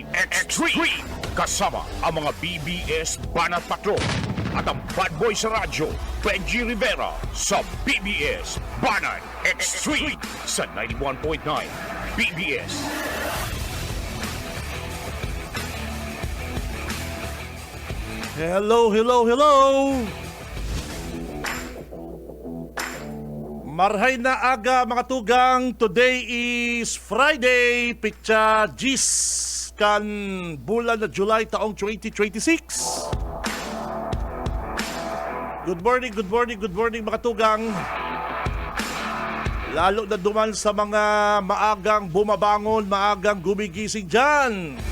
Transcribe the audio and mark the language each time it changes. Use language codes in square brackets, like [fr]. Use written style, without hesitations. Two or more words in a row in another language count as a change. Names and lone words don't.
[tl] Kasama ang mga BBS Banat Patrol at ang [en] bad boy [tl] sa radyo, Benji Rivera sa BBS Banat Extreme sa 91.9 BBS. [en] Hello. [bik] Marhay na aga, mga tugang. [en] Today is Friday, [bik] pitsa Gis kan bulan na July taong 2026. [en] Good morning [bik] mga tugang. [tl] Lalo na duman sa mga maagang bumabangon, maagang gumigising dyan.